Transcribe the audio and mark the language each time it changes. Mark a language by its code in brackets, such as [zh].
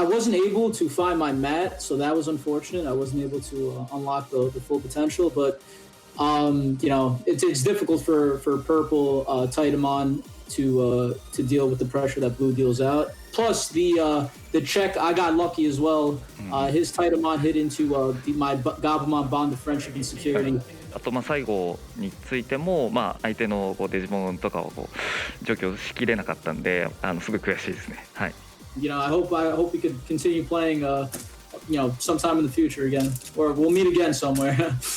[en] I wasn't able to find my mat, so that was unfortunate. I wasn't able to unlock the full potential, but you know, it's difficult for purple Titamon to deal with the pressure that blue deals out. Plus the check, I got lucky as well. His Titamon hit into my Gabumon bond of friendship and security. [ja] あと最後についても、相手のデジモンとかを除去しきれなかったんで、すごい悔しいですね。はい。 [en] You know, I hope we could continue playing, you know, sometime in the future again, or we'll meet again somewhere.